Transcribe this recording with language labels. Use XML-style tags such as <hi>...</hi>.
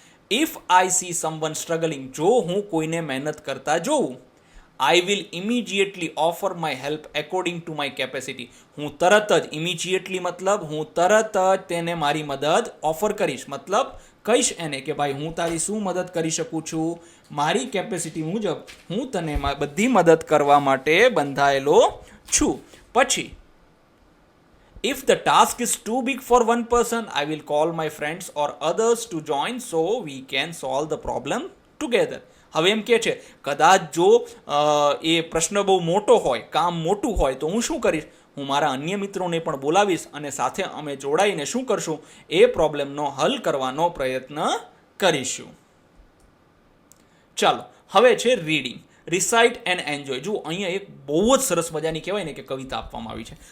<en>if I see someone struggling,</en> <gu>જો હું કોઈને મહેનત કરતા જોઉં,</gu> <en>I will immediately offer my help according to my capacity.</en> <gu>હું તરત જ, ઇમિજિએટલી મતલબ હું તરત જ તેને મારી મદદ ઓફર કરીશ, મતલબ કહીશ એને કે ભાઈ હું તારી શું મદદ કરી શકું છું, મારી કેપેસિટી મુજબ હું તને બધી મદદ કરવા માટે બંધાયેલો છું.</gu> <en>પછી if the task is too big for one person, I will call my friends or others to join so we can solve the problem together.</en> <gu>હવે એમ કે છે કદાચ જો એ પ્રશ્ન બહુ મોટો હોય, કામ મોટું હોય, તો હું શું કરીશ, હું મારા અન્ય મિત્રોને પણ બોલાવીશ અને સાથે અમે જોડાઈને શું કરશું, એ પ્રોબ્લેમનો હલ કરવાનો પ્રયત્ન કરીશું. ચાલો હવે છે રીડિંગ.</gu> <en>Recite and enjoy.</en> <gu>જુઓ અહીંયા એક બહુ જ સરસ મજાની કહેવાય ને કે કવિતા આપવામાં આવી છે.</gu>